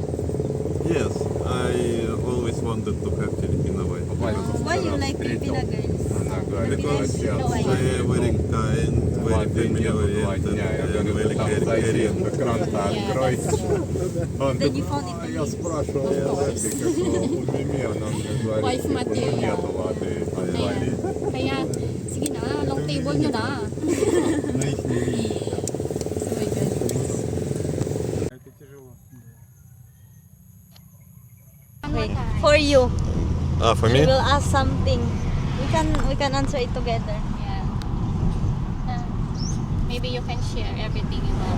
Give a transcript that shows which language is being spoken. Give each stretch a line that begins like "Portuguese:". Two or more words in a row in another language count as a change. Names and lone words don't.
English: Yes, I always wanted to have Filipino wife. Why you like Filipina girls? Because Filipina wife. they are very kind, very family oriented, and very caring. Yeah, that's true. Then you found it
Russian: Я спрашивал,
English: Wife material.
Russian: нету воды.
Filipino: Ayan. Kaya, sige na,
English: long table
Filipino: nyo na.
English: So, my God. Okay. For you, For we me? will ask something. We can answer it together. Yeah. Maybe you can share everything you know.